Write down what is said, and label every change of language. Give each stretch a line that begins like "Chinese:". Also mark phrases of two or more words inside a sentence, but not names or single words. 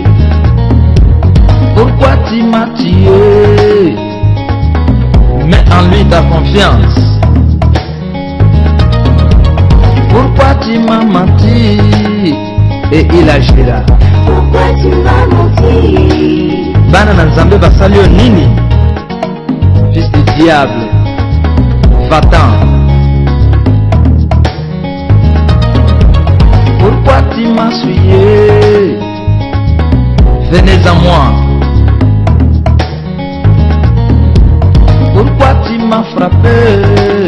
French: Pourquoi tu m'as tué? Mets en lui ta confiance. Pourquoi tu m'as menti? Et il agira. Pourquoi tu m'as menti?
Lingala: Bana na Nzambe basalio nini?
French: Fils du diable, va-t'en. Pourquoi tu m'as souillé? Venez à moi. Pourquoi tu m'as frappé?